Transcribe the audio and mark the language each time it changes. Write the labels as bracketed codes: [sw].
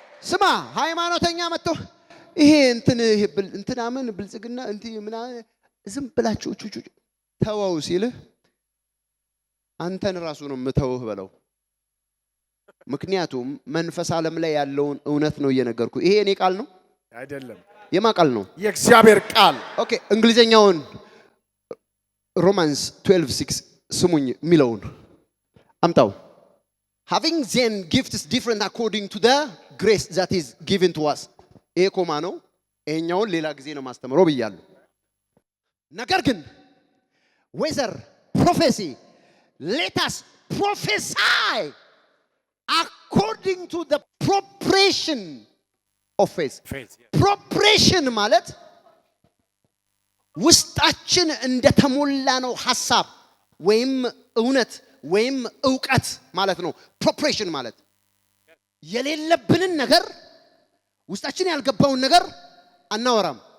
[am] ስማ፣ ሃይማኖተኛ መጥቶ ይሄ እንትናምን ብልጽግና ምናምን ዝም ብላችሁ ተወው ሲልህ አንተን ራሱ ነው የምተውህ በለው። ምክንያቱም መንፈስ ዓለም ላይ ያለውን እውነት ነው እየነገርኩ። ይሄ እኔ ቃል ነው አይደለም። የማ ቃል ነው? የእግዚአብሔር ቃል። ኦኬ፣ እንግሊዘኛውን ሮማንስ 12:6 ስሙኝ የሚለውን አምጣው። [en] having then gifts different according to the grace that is given to us። [am] ይሄ ኮማ ነው። ይሄኛውን ሌላ ጊዜ ነው ማስተምረው ብያለሁ። ነገር ግን [en] whether prophecy, let us prophesy according to the proportion ኦፍ ፌዝ። [am] ፕሮፕሬሽን ማለት ውስጣችን እንደተሞላ ነው ሐሳብ ወይም እውነት ወይም ዕውቀት ማለት ነው። ፕሮፕሬሽን ማለት የሌለብንን ነገር ውስጣችን ያልገባውን ነገር አናወራም።